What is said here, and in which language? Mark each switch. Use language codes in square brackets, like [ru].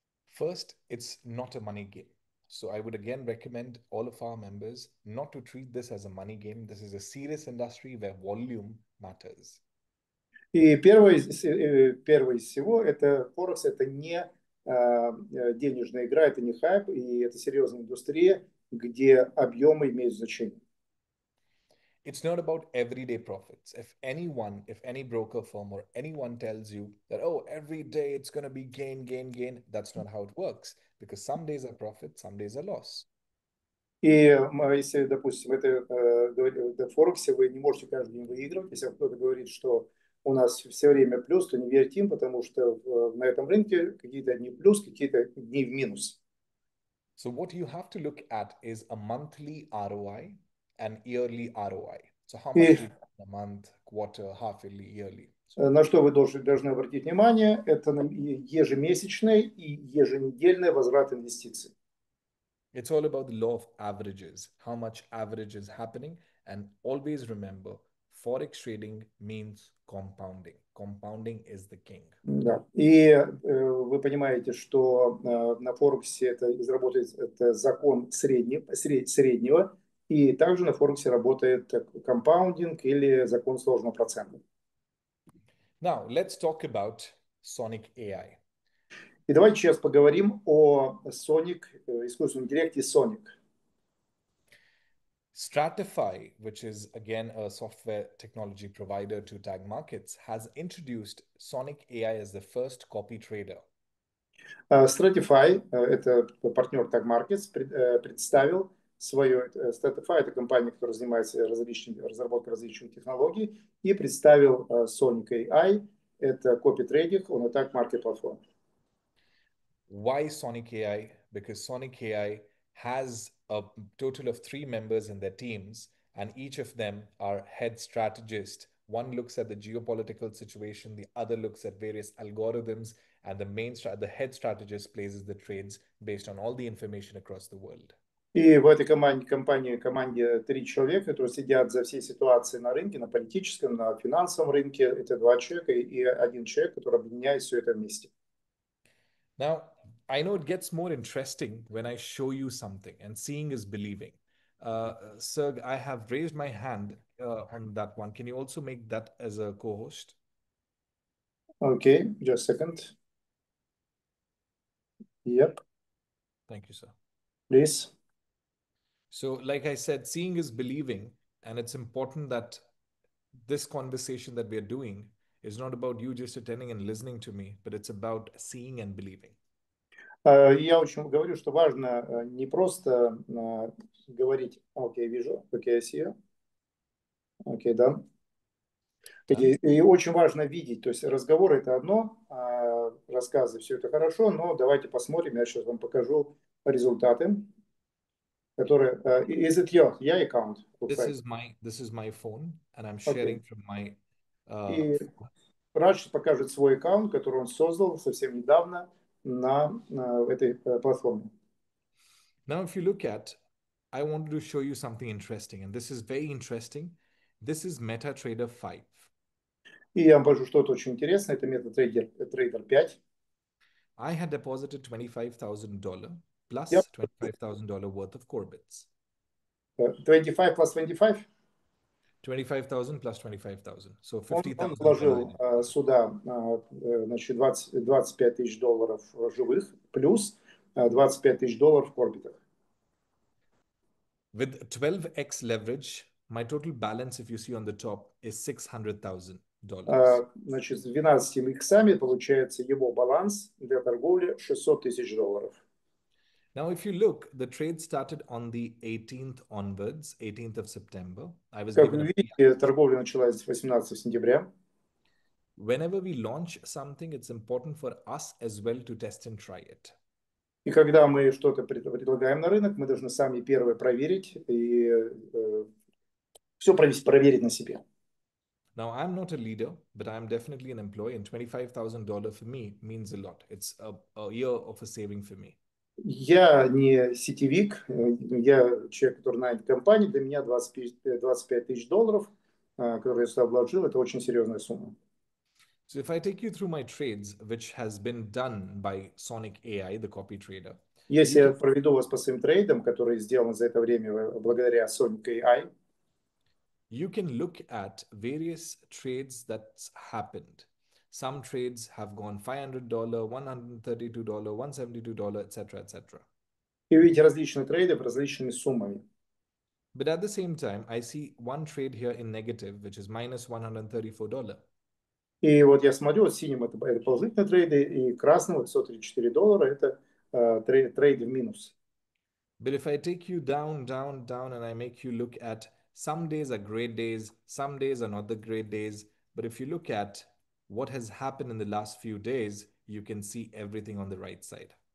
[en] First, it's not a money game. So I would again recommend all of our members not to treat this as a money game. This is a serious industry where volume matters. [ru] И первое из всего, это Форекс, это не денежная игра, это не хайп, и это серьезная индустрия, где объемы имеют значение. [en] It's not about everyday profits. If any broker firm or anyone tells you that, oh, every day it's going to be gain, that's not how it works. Because some days are profit, some days are loss. [ru] И если, допустим, в Форексе вы не можете каждый день выигрывать, если кто-то говорит, что у нас все время плюс, то не верьте им, потому что на этом рынке какие-то дни плюс, какие-то дни в минус. [en] So what you have to look at is a monthly ROI and yearly ROI. So how much do you get in a month, quarter, half yearly, yearly? [ru] На что вы должны обратить внимание, это ежемесячный и еженедельный возврат инвестиций. [en] It's all about the law of averages, how much average is happening. And always remember, Forex trading means compounding. Compounding is the king. [ru] Да. И вы понимаете, что на Форексе это закон среднего, и также на Форексе работает компаундинг или закон сложного процента. [en] Now, let's talk about Sonic AI. [ru] И давайте сейчас поговорим о искусственном интеллекте Sonic. [en] Stratify, which is again a software technology provider to tag markets, has introduced Sonic AI as the first copy trader. [ru] Stratify, это партнер Tag Markets, представил свою... Stratify — это компания, которая занимается разработкой различных технологий, и представил Sonic AI, это копи-трейдинг [en] on a Tag Market platform. Why Sonic AI? Because Sonic AI has a total of 3 members in their teams, and each of them are head strategists. One looks at the geopolitical situation, the other looks at various algorithms, and the head strategist places the trades based on all the information across the world. [ru] И в этой команде 3 человека, которые сидят за всей ситуацией на рынке, на политическом, на финансовом рынке. Это 2 человека и 1 человек, который объединяет все это вместе. [en] Now, I know it gets more interesting when I show you something, and seeing is believing. Serg, I have raised my hand on that one. Can you also make that as a co-host? Okay, just a second. Yep. Thank you, sir. Please. So, like I said, seeing is believing, and it's important that this conversation that we are doing is not about you just attending and listening to me, but it's about seeing and believing. [ru] Я очень говорю, что важно не просто говорить, окей, вижу, окей, [en] I see you. [ru] Окей, да. И очень важно видеть, то есть разговоры — это одно, рассказы — все это хорошо, но давайте посмотрим, я сейчас вам покажу результаты, которые... [en] Is it your account? This is my phone, and I'm sharing from my [ru] И [en] phone. [ru] Радж покажет свой аккаунт, который он создал совсем недавно на этой платформе. [en] Now, if you look at, I wanted to show you something interesting, and this is very interesting. This is MetaTrader 5. [ru] И я вам покажу что-то очень интересное. Это MetaTrader 5. [en] I had deposited $25,000 plus $25,000 worth of CORBITs. 25 plus 25? 25,000 plus 25,000. So 50,000. [ru] Он вложил сюда, значит, $25,000 живых плюс $25,000 в корбитах. [en] With 12x leverage, my total balance, if you see on the top, is $600,000. [ru] Значит, с 12 иксами получается его баланс для торговли $600,000. [en] Now, if you look, the trade started on the 18th onwards, 18th of September. I was [ru] Как [en] given [ru] вы видите, торговля началась 18 сентября. [en] Whenever we launch something, it's important for us as well to test and try it. [ru] И когда мы что-то предлагаем на рынок, мы должны сами первые проверить и все проверить на себе. [en] Now, I'm not a leader, but I'm definitely an employee, and $25,000 for me means a lot. It's a year of a saving for me. [ru] Я не сетевик, я человек, который нанят в компании. Для меня $25,000, которые я сюда вложил, это очень серьезная сумма. [en] So if I take you through my trades, which has been done by Sonic AI, the copy trader. [ru] Если я проведу вас по своим трейдам, которые сделаны за это время благодаря Sonic AI, [en] you can look at various trades that's happened. Some trades have gone $500, $132, $172, etc., etc. [ru] И видите различные трейды различными суммами. [en] But at the same time, I see one trade here in negative, which is minus $134. [ru] И вот я смотрю, вот синим это положительные трейды, и красным вот $134 это трейды в минус. [en] But if I take you down, down, down, and I make you look at some days are great days, some days are not the great days. But if you look at what has happened in the last few days, you can see everything on the right side.